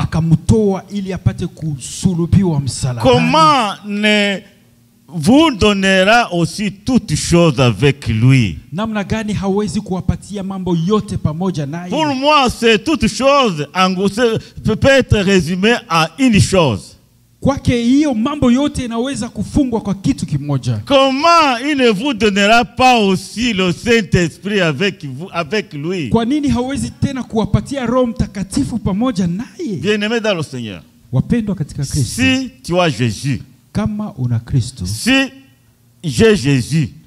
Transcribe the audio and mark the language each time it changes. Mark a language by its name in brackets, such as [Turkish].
[Swahili] Akamtoa ili apate kusulubiwa msalabani. [French] Comment ne vous donnera aussi toutes choses avec lui? [Swahili] Namna gani hawezi kuwapatia mambo yote pamoja naye? [French] Pour moi, c'est toutes choses peut être résumé à une chose. [Swahili] Kwake hiyo mambo yote inaweza kufungwa kwa kitu kimoja. [French] Comment il ne vous donnera pas aussi le Saint-Esprit avec lui? [Swahili] Kwa nini hawezi tena kuwapatia Roho Mtakatifu pamoja naye? [French] Bien-aimé dans le Seigneur, [Swahili] Wapendwa katika Kristo, [French] si tu as Jésus, [Swahili] kama una Kristo, [French] si j'ai Jésus,